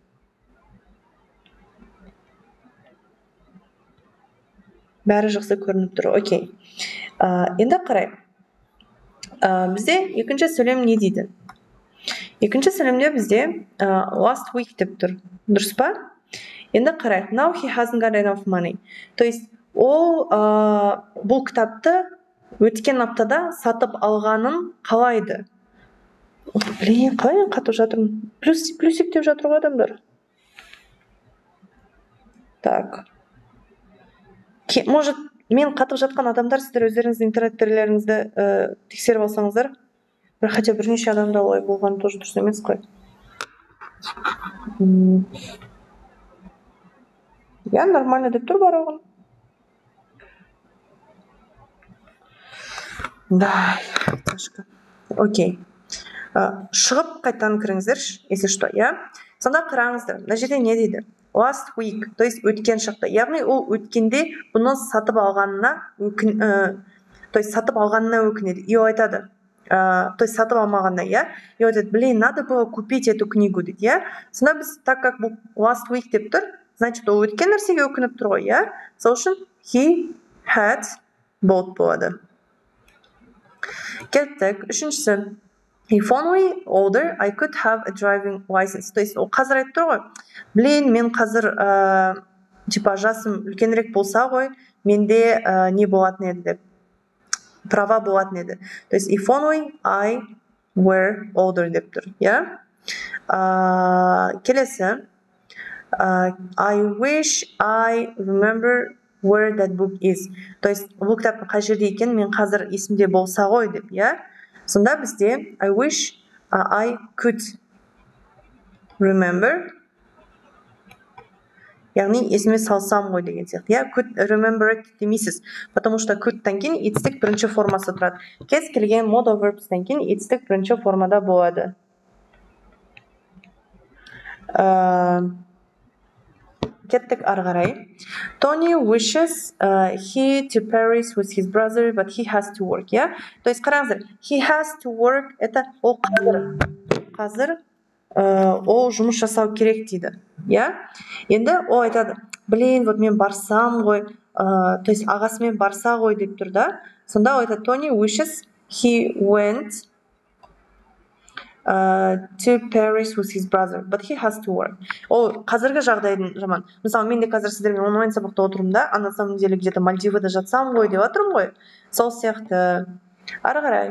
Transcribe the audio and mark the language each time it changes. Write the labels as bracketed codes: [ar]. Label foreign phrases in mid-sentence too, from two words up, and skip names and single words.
[kk] Бәрі жақсы көрініп тұр, окей. Енді қарайық. Бізде екінші сөйлем не дейді? Екінші сөйлемде бізде [en] last week [kk] деп тұр. Дұрыс па? Енді қарайық. [en] Now he hasn't got enough money. [ru] То есть [kk] ол бұл кітапты өткен аптада сатып алғанын қалайды. Блин, қалай мен қатып жатырмын? Плюсик деп жатыр ғой адамдар. [ru] Так. [kk] Может, мен қатып жатқан адамдар, сіздер өздеріңіздің интернет-перлеріңізді тексеріп алсаңыздар, хотя бірнеше адамда олай болғаны тоже дұрыс емес қой. [ru] Я нормально [kk] деп тұр барлығын. [ru] Да, окей. [kk] Шығып қайтадан кіріңіздерші, [ru] если что, я. [kk] Сонда қараңыздар, мына жерде не дейді? [en] Last week, [ru] то есть [kk] өткен шақты. Яғни ол өткенде бұны сатып алғанына өкінеді. И ол айтады, [ru] то есть [kk] сатып алмағанда, я. И айтады, [ru] блин, надо было купить эту книгу, [kk] дейді, я. Сонда біз, [ru] так как [kk] бұл [en] last week [kk] деп тұр, значит, ол өткен нәрсеге өкініп тұр ғой, я. Сол үшін [en] he had bought [kk] болады. Кеттік, үшіншісі. [en] If only older, I could have a driving license. [ru] То есть [kk] ол қазір айтып тұр ғой, блин, мен қазір типа жасым үлкенірек болса ғой, менде не болатын еді деп, права болатын еді. [ru] То есть [en] if only I were older [kk] деп тұр, я? Келесі, [en] I wish I remember where that book is. [ru] То есть [kk] бұл кітаптың қай жерде екен мен қазір есімде болса ғой деп, я? Сонда бізде [en] I wish I could remember, [kk] яғни есіме салсам ғой деген сияқты. Я [en] could remember it [kk] демейсіз, [ru] потому что [kk] couldтан кейін it'стік бірінші формасы тұрады. Кез келген [en] modal verbстан [kk] кейін it'стік бірінші формада болады. Кеттік ары қарай. [en] Tony wishes he to Paris with his brother, but he has to work, yeah? [ru] То есть [kk] қараңыздар, [en] he has to work, [kk] это ол қазір ол жұмыс жасау керек дейді, yeah? Енді ол айтады, блин, вот мен барсам ғой, то есть ағасымен барса ғой деп тұр да. Сонда ол айтады, [en] Tony wishes he went to Paris with his brother, but he has to work. [kk] Ол қазіргі жағдайдың жаман. Мысалы, мен де қазір сіздермен онлайн сабақта отырмын да, [ru] на самом деле где-то [kk] Мальдивада жатсам ғой деп отырмын ғой. Сол сияқты. Ары қарай.